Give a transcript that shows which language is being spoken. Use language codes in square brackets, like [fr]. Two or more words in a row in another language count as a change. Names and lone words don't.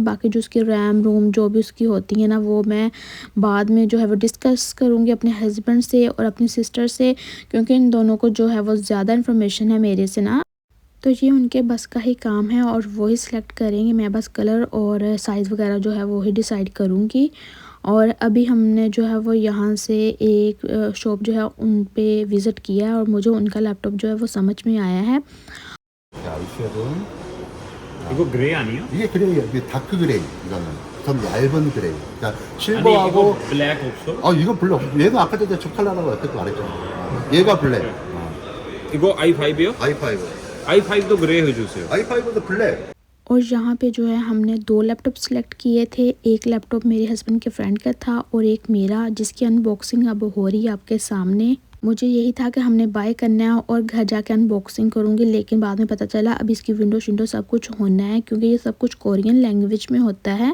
[hi] बाकी जो उसकी रैम रोम जो भी उसकी होती है ना वो मैं बाद में जो है वो डिस्कस करूँगी अपने हस्बैंड से और अपनी सिस्टर से, क्योंकि इन दोनों को जो है वो ज़्यादा इन्फॉर्मेशन है मेरे से ना। तो ये उनके बस का ही काम है और वो ही सिलेक्ट करेंगे, मैं बस कलर और साइज़ वगैरह जो है वो ही डिसाइड करूँगी। और अभी हमने जो है वो यहाँ से एक शॉप जो है उन पे विज़िट किया है और मुझे उनका लैपटॉप जो है वो समझ में आया है। [ko] 자, 이 쉐은 이거 그레이 아니에요? 이게 그레이야. 이게 [en] dark gray. [ko] 이거는 좀 얇은 그레이. 그러니까 아니 실버하고 이거 블랙 없어? 이거 블랙. 얘도 아까 전에 저 컬러라고 어떻게 말했잖아. 얘가 블랙. 이거 i5요? i5. i5도 그레이 해주세요. i5도 블랙. [hi] और यहाँ पे जो है हमने 2 लैपटॉप सेलेक्ट किए थे। एक लैपटॉप मेरे हस्बैंड के फ्रेंड का था और एक मेरा, जिसकी अनबॉक्सिंग अब हो रही है आपके सामने। मुझे यही था कि हमने बाय करना है और घर जाके अनबॉक्सिंग करूँगी, लेकिन बाद में पता चला अब इसकी विंडो शिंडो सब कुछ होना है क्योंकि ये सब कुछ [en] Korean language [hi] में होता है।